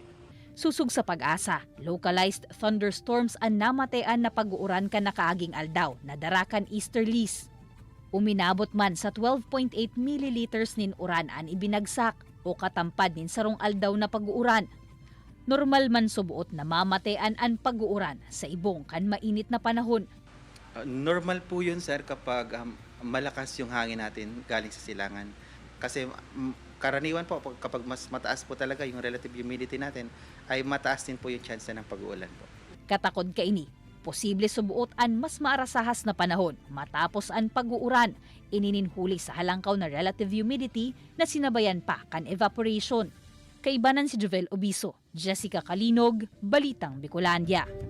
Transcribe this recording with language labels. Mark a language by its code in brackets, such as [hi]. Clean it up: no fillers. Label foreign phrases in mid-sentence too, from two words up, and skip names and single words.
[bik] Susug sa Pag-asa, [en] localized thunderstorms [bik] ang namatean na pag-uuran kan nakaaging aldaw na darakan easterlies. Uminabot man sa 12.8 milliliters nin uran ang ibinagsak o katampad nin sarong aldaw na pag-uuran. Normal man subuot na mamatean ang pag-uuran sa ibong kan mainit na panahon. [tl] Normal po yun, sir, kapag malakas yung hangin natin galing sa silangan. Kasi karaniwan po kapag mas mataas po talaga yung [en] relative humidity [tl] natin, ay mataas din po yung chance ng pag-uulan po. [bik] Katakod kaini, posible subuot ang mas maarasahas na panahon matapos ang pag-uuran, inininhuli sa halangkaw na [en] relative humidity [bik] na sinabayan pa kan evaporation. Kaibanan si Jovel Obiso, Jessica Kalinog, Balitang Bicolandia.